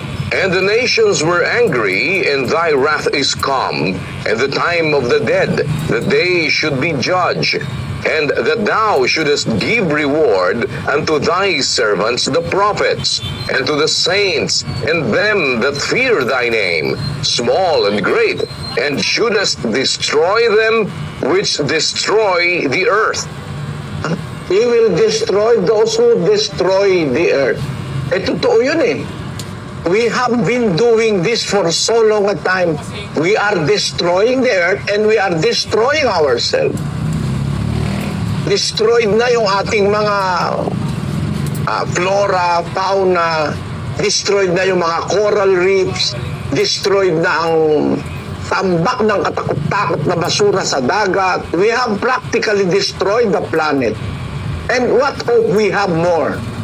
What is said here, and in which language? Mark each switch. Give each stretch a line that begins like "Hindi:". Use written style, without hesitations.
English: And the nations were angry, and thy wrath is come, and the time of the dead, that they should be judged, and that thou shouldest give reward unto thy servants the prophets, and to the saints, and them that fear thy name, small and great, and shouldest destroy them which destroy the earth. He will destroy those who destroy the earth.
Filipino: Totoo yun eh.
English: We have been doing this for so long a time. We are destroying the earth and we are destroying ourselves.
Filipino: Destroyed na yung ating mga flora, fauna, destroyed na yung mga coral reefs, destroyed na ang tambak ng katakot-takot na basura sa dagat.
English: We have practically destroyed the planet. And what hope we have more?